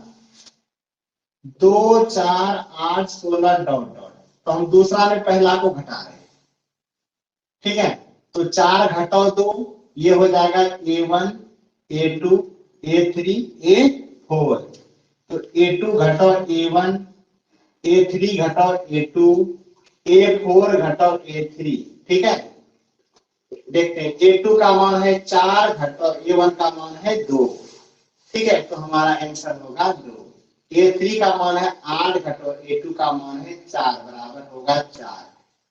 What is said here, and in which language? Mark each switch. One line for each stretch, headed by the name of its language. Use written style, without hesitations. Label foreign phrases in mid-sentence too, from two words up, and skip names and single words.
Hindi: 2 4 8 16 डॉट डॉट तो हम दूसरा में पहला को घटा रहे हैं ठीक है तो 4 घटाओ 2 ये हो जाएगा A1 A2 A3 A4 तो A2 घटाओ A1 A3 घटाओ A2 A4 घटाओ A3 ठीक है देखते हैं A2 का मान है 4 घटाओ A1 का मान है 2 ठीक है तो हमारा आंसर होगा 2। A3 का मान है 8 घटो A2 का मान है 4 बराबर होगा 4।